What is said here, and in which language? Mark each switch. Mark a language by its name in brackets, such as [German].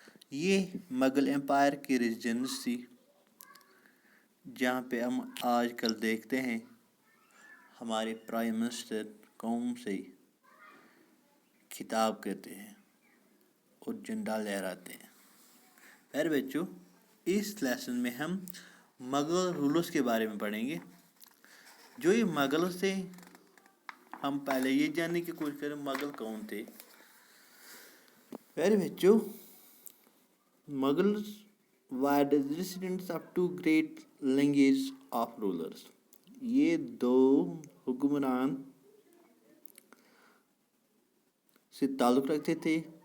[Urdu] یہ مغل امپائر کی ریزیڈنس تھی جہاں پہ ہم آج کل دیکھتے ہیں ہمارے پرائم منسٹر قوم سے خطاب کرتے ہیں اور جھنڈا لہراتے ہیں. پھر بچوں، اس لیسن میں ہم مغل رولرز کے بارے میں پڑھیں گے. جو یہ مغل تھے، ہم پہلے یہ جاننے کی کوشش کریں مغل کون تھے. پھر بچوں، [English] Mughals were the descendants of two great lineages of rulers. [Urdu] یہ دو حکمران سے تعلق رکھتے تھے.